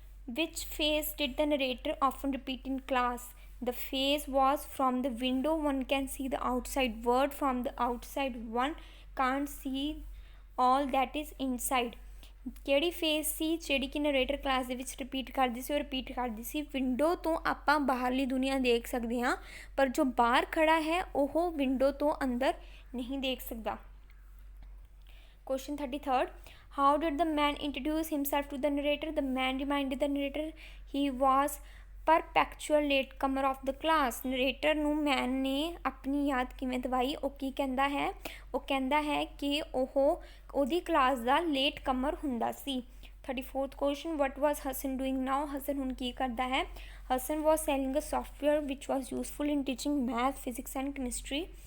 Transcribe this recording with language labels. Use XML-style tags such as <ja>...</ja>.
<en>ਵਿਚ face did the narrator often repeat in class? The face was from the window, one can see the outside world, from the outside one can't see all that is inside।</en> <pa>ਕਿਹੜੀ face ਸੀ ਜਿਹੜੀ ਕਿ narrator class ਦੇ ਵਿੱਚ repeat ਕਰਦੀ ਸੀ? ਉਹ repeat ਕਰਦੀ ਸੀ window ਤੋਂ ਆਪਾਂ ਬਾਹਰਲੀ ਦੁਨੀਆ ਦੇਖ ਸਕਦੇ ਹਾਂ, ਪਰ ਜੋ ਬਾਹਰ ਖੜਾ ਹੈ ਉਹ ਵਿੰਡੋ ਤੋਂ ਅੰਦਰ ਨਹੀਂ ਦੇਖ ਸਕਦਾ।</pa> <en>Question 33rd. How did the man introduce himself to the narrator? The man reminded the narrator he was perpetual latecomer of the class.</en> <pa>Narrator ਨੂੰ ਮੈਨ ਨੇ ਆਪਣੀ ਯਾਦ ਕਿਵੇਂ ਦਵਾਈ? ਉਹ ਕੀ ਕਹਿੰਦਾ ਹੈ? ਉਹ ਕਹਿੰਦਾ ਹੈ ਕਿ ਉਹ ਉਹਦੀ ਕਲਾਸ ਦਾ ਲੇਟ ਕਮਰ ਹੁੰਦਾ ਸੀ।</pa> <en>34th question. What was Hassan doing now?</en> <pa>Hasan ਹੁਣ ਕੀ ਕਰਦਾ ਹੈ?</pa> <en>Hassan was selling a software which was useful in teaching math, physics and chemistry.</en>